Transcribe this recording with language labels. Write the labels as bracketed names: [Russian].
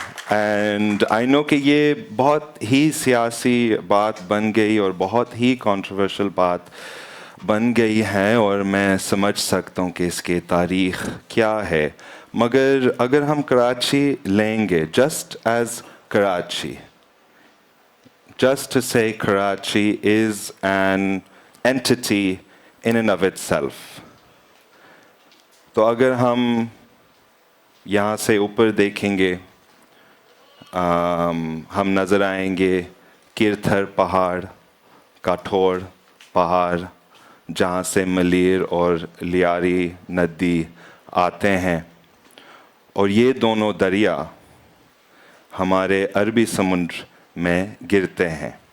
[English] and I know [Urdu] کہ یہ بہت ہی سیاسی بات بن گئی اور بہت ہی کنٹروورشل بات بن گئی ہے اور میں سمجھ سکتا ہوں کہ اس کی تاریخ کیا ہے. مگر اگر ہم کراچی لیں گے [English] Just as Karachi, just to say Karachi is an entity in and of itself. [Urdu] تو اگر ہم یہاں سے اوپر دیکھیں گے ہم نظر آئیں گے کیرتھر پہاڑ, کاٹھور پہاڑ, جہاں سے ملیر اور لیاری ندی آتے ہیں, اور یہ دونوں دریا ہمارے عربی سمندر میں گرتے ہیں.